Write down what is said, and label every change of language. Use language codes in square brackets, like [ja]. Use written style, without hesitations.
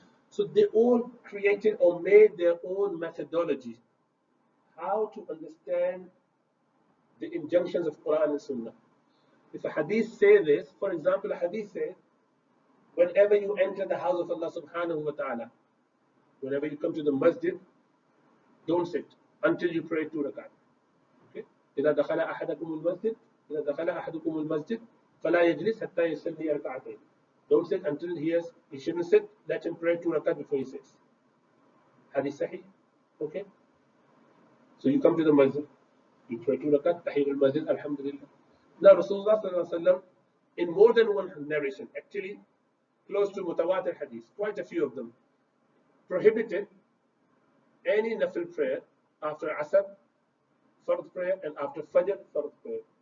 [en] So they all created or made their own methodology, how to understand the injunctions of Quran and Sunnah. If a hadith says this, for example, a hadith says, whenever you enter the house of Allah subhanahu wa ta'ala, whenever you come to the masjid, don't sit until you pray 2 rakat. Okay? [ar] إذا دخل أحدكم المسجد إذا دخل أحدكم المسجد فلا يجلس حتى يصلي ركعتين. [en] Don't sit until he shouldn't sit. Let him pray 2 rakat before he sits. Hadith sahih. Okay? So you come to the masjid, you pray 2 rakat, Tahiyyul Masjid, Alhamdulillah. Now Rasulullah sallallahu alaihi wasallam, in more than one narration, actually close to mutawatir hadith, quite a few of them, prohibited any nafil prayer after Asr, Fard prayer, and after Fajr, Fard prayer.